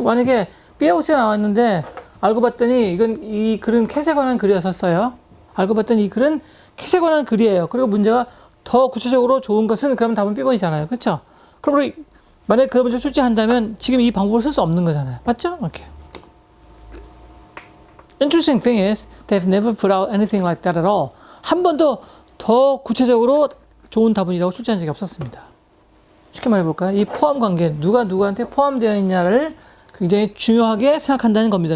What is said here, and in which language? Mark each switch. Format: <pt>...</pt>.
<ko>만약에 B하고 C가 나왔는데 알고 봤더니 이 글은 캣에 관한 글이었었어요. 알고 봤더니 이 글은 캣에 관한 글이에요. 그리고 문제가 더 구체적으로 좋은 것은 그러면 답은 B번이잖아요. 그렇죠? 그러므로 만약에 그런 문제 출제한다면 지금 이 방법을 쓸 수 없는 거잖아요. 맞죠? 이렇게.</ko> <en>Interesting thing is they've never put out anything like that at all.</en> <ko>한 번도 더 구체적으로 좋은 답은이라고 출제한 적이 없었습니다. 쉽게 말해볼까요? 이 포함 관계, 누가 누구한테 포함되어 있냐를 굉장히 중요하게 생각한다는 겁니다.</ko>